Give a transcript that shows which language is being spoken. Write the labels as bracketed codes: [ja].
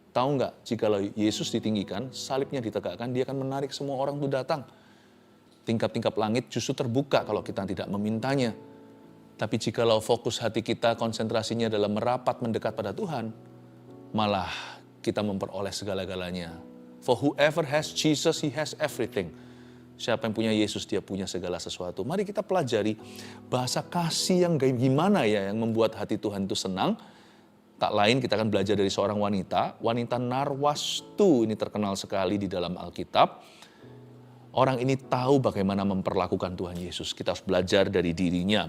[id] Tahu nggak, jika Yesus ditinggikan, salibnya ditegakkan, dia akan menarik semua orang untuk datang. Tingkap-tingkap langit justru terbuka kalau kita tidak memintanya. Tapi jikalau fokus hati kita, konsentrasinya dalam merapat mendekat pada Tuhan, malah kita memperoleh segala-galanya. [en] For whoever has Jesus, he has everything. [id] Siapa yang punya Yesus, dia punya segala sesuatu. Mari kita pelajari bahasa kasih yang gimana ya, yang membuat hati Tuhan itu senang. Tak lain kita akan belajar dari seorang wanita Narwastu, ini terkenal sekali di dalam Alkitab. Orang ini tahu bagaimana memperlakukan Tuhan Yesus. Kita harus belajar dari dirinya.